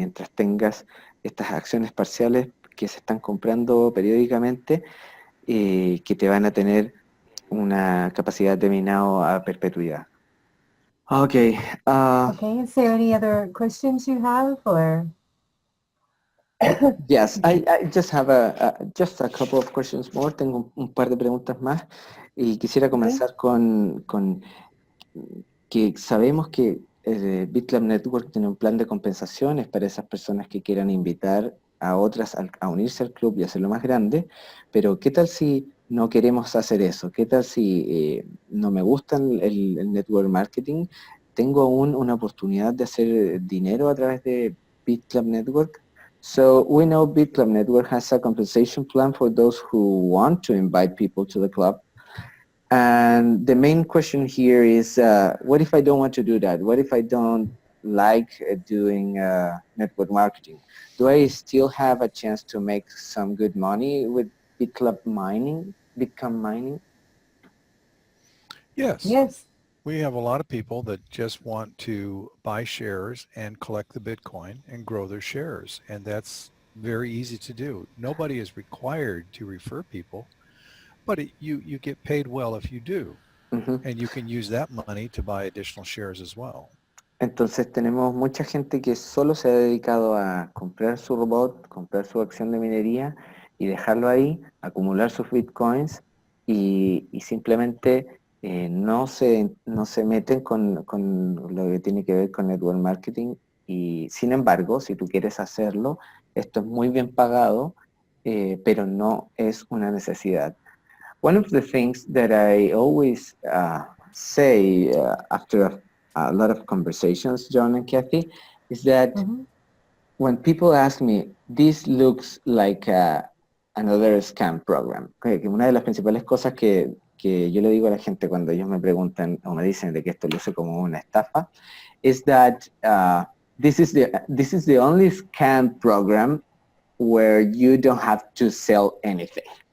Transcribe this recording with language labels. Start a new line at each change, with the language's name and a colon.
Spanish: Mientras tengas estas acciones parciales que se están comprando periódicamente, que te van a tener una capacidad de minado a perpetuidad.
English: Okay. Okay, is there any other questions you have, or? Yes, I just have just a couple of questions more.
Spanish: Tengo un par de preguntas más y quisiera comenzar con que sabemos que Bitclub Network tiene un plan de compensaciones para esas personas que quieran invitar a otras a unirse al club y hacerlo más grande, pero ¿qué tal si no queremos hacer eso? ¿Qué tal si no me gusta el network marketing? ¿Tengo aún una oportunidad de hacer dinero a través de Bitclub Network?
English: So we know Bitclub Network has a compensation plan for those who want to invite people to the club. And the main question here is, what if I don't want to do that? What if I don't like doing network marketing? Do I still have a chance to make some good money with Bitclub mining, Bitcoin mining? Yes. Yes. We have a lot of people that just want to buy shares and collect the Bitcoin and grow their shares. And that's very easy to do. Nobody is required to refer people, but you get paid well if you do. Uh-huh. And you can use that money to buy additional shares as well.
Spanish: Entonces tenemos mucha gente que solo se ha dedicado a comprar su robot, comprar su acción de minería y dejarlo ahí, acumular sus bitcoins y simplemente no se meten con lo que tiene que ver con network marketing. Y sin embargo, si tú quieres hacerlo, esto es muy bien pagado, pero no es una necesidad.
English: One of the things that I always say after a lot of conversations, John and Cathie, is that when people ask me, this looks like another scam program.
Spanish: Que una de las principales cosas que yo le digo a la gente cuando ellos me preguntan o me dicen de que esto luce como una estafa,
English: is that this is the only scam program where you don't have to sell anything.